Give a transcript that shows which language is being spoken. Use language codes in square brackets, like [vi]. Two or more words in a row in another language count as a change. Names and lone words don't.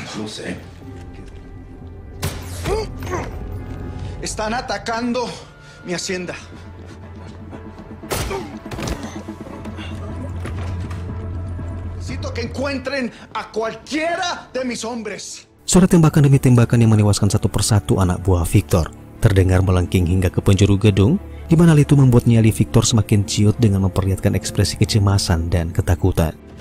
[es] No sé. Están atacando mi hacienda. Necesito que encuentren a cualquiera de mis hombres. [id] Suara tembakan demi tembakan yang menewaskan satu persatu anak buah Victor terdengar melengking hingga ke penjuru gedung, di mana hal itu membuat nyali Victor semakin ciut dengan memperlihatkan ekspresi kecemasan dan ketakutan.